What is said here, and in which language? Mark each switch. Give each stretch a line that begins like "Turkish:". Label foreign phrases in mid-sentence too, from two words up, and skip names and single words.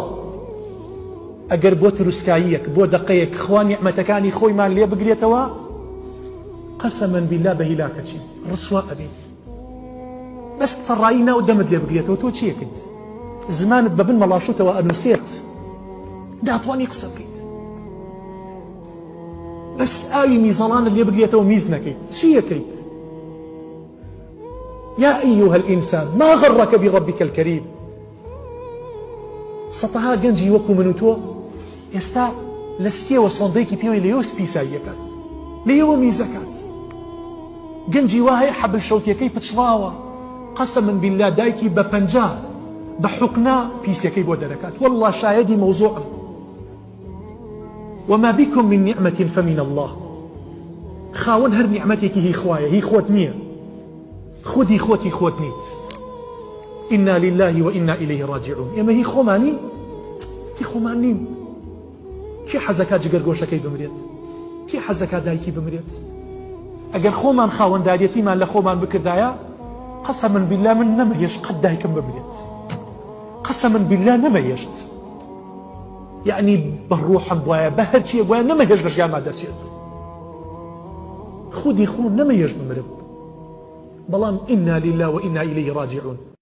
Central Kurdish: ئەگەر بۆ تروسکاییەک بۆ دەقەیەک خوا نیعمەتەکانی خۆیمان لێ بگرێتەوە
Arabic: قەسەمەن بیللا
Central Kurdish: بە هیلاکەچین ڕسوا ئەبین. بەس فەڕایی ناو دەمت لێ بگرێتەوە تۆ چیەکەیت؟ زمانت بە بن مەڵاشوتەوە ئەنووسێت، داتوانی قسە بکەیت. بەس ئاوی میزەڵانت لێ بگرێتەوە میز نەکەیت، چیەکەیت؟
Arabic: يا أيها الإنسان ما غرك بربك الكريم.
Central Kurdish: سەتەها گەنجی وەکو من و تۆ ئێستا لە سکێوە سۆندەیەکی پێوەی لەیەوە سپیساییەکات، لەیەوە میزەکات. گەنجی وا هەیە حەبل شەوتیەکەی پچڕاوە،
Arabic: قەسەمن بیللا
Central Kurdish: دایکی بە پەنجا بە حوقنا پیسەکەی بۆ دەرەکات. والله شایەدی مەوزوعم.
Arabic: وما بكم من نعمة فمن الله.
Central Kurdish: خاوەن هەر نیعمەتێکی هی خوایە، هی خۆت نییە، خودی خۆتی خۆت نیت.
Arabic: إنا لله وإنا إليه راجعون.
Central Kurdish: ئێمە هی خۆمانین، هی خۆمان نین. کێ حەزەکە جگەرگۆشەکەی بمرێت؟ کێ حەزەکە دایکی بمرێت؟ ئەگەر خۆمان خاوەنداریەتیمان لە خۆمان بکردایە
Arabic: قەسەمن بیللا
Central Kurdish: من نەمەهێشت قەت دایکم بمرێت،
Arabic: قەسەمن بیللا
Central Kurdish: نەمەهێشت. یعنی بەڕوحم وایە بە هەرچیە وایە نەمەهێشت لە ژیانما دەرچێت، خودی خۆم نەمەهێشت بمرم. بەڵام
Arabic: إنا لله وإنا إليه راجعون.